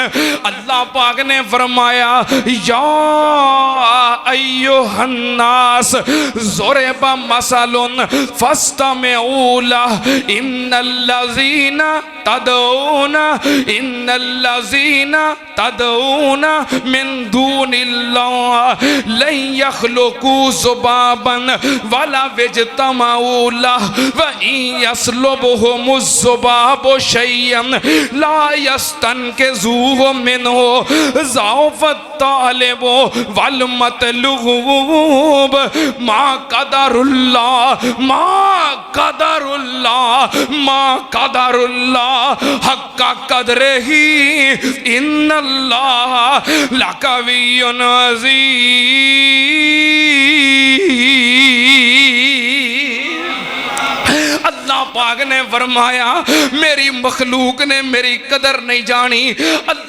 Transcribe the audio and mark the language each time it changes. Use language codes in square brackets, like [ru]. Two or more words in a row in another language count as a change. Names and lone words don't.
[pa] اللہ پاک نے فرمایا [ar] يا أيها الناس ضرب مثل فاستمعوا له إن الذين تدعون من دون الله لن يخلقوا ذبابا ولا يجتمعوا له وإن يسلبهم الذباب شيئا لا يستنقذوه منه ضعف الطالب والمطلوب. ما قدر الله حق قدره إن الله لقوي عزيز. [pa] اللہ پاک نے فرمایا میری مخلوق نے میری قدر نہیں جانی.